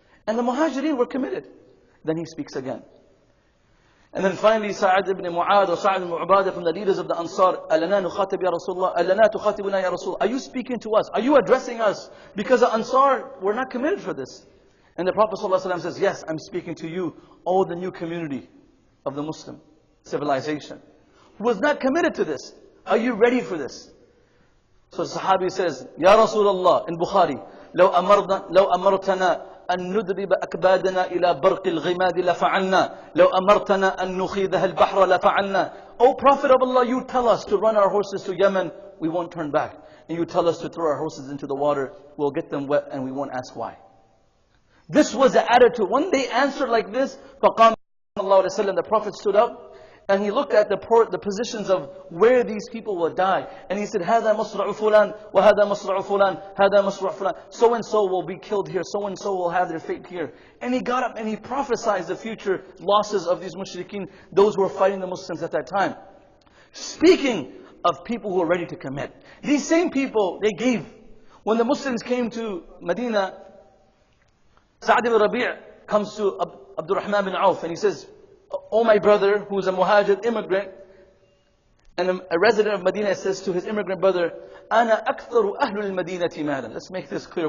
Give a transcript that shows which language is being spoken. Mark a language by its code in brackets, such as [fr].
[en] And the Muhajirin were committed. Then he speaks again. And then finally Sa'ad ibn Mu'adh or Sa'ad ibn Ubadah from the leaders of the Ansar, [ar] أَلَنَا نُخَاطِبْ يَا رَسُولَ [en] اللَّهِ أَلَنَا تُخَاطِبُنَا يَا رَسُولَ. Are you speaking to us? Are you addressing us? Because the Ansar were not committed for this. And the Prophet ﷺ says, yes, I'm speaking to you, all the new community of the Muslim civilization, who was not committed to this. Are you ready for this? So the Sahabi says, Ya Rasulullah, in Bukhari, [ar] لو أمرتنا أن ندرب أكبادنا إلى برق الغماد لفعلنا لو أمرتنا أن نخيذها البحر لفعلنا. [en] O Prophet of Allah, you tell us to run our horses to Yemen, we won't turn back. And you tell us to throw our horses into the water, we'll get them wet and we won't ask why. This was the attitude. When they answered like this, [ar] فَقَامَ [en] the Prophet stood up and he looked at the positions of where these people will die. [ar] And he said, هَذَا مَصْرَعُ فُلَانٍ وَهَذَا مَصْرَعُ فُلَانٍ هَذَا مَصْرَعُ فُلَانٍ. [en] So and so will be killed here, so and so will have their fate here. And he got up and he prophesied the future losses of these mushrikeen, those who were fighting the Muslims at that time. Speaking of people who are ready to commit. These same people, they gave. When the Muslims came to Medina, Sa'd ibn Rabi' comes to Abdurrahman bin Auf and he says, "Oh my brother, who is a muhajir immigrant," and a resident of Medina says to his immigrant brother, [ar] "Ana aktharu ahlul madinati malan." [en] Let's make this clear.